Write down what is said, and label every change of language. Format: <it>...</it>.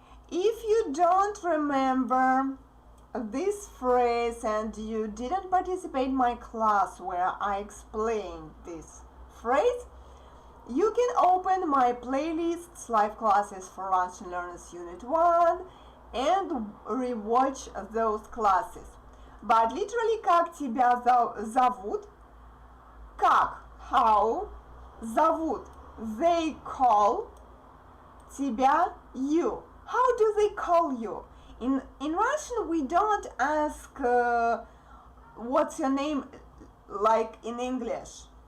<en>If you don't remember this phrase and you didn't participate in my class where I explained this phrase, you can open my playlists, live classes for Russian Learners Unit 1 and rewatch those classes. But literally,</en> <ru>как тебя зовут? Как,</ru> <en>how,</en> <ru>зовут,</ru> <en>they call,</en> <ru>тебя,</ru> <en>you. How do they call you? In Russian, we don't ask what's your name like in English.</en>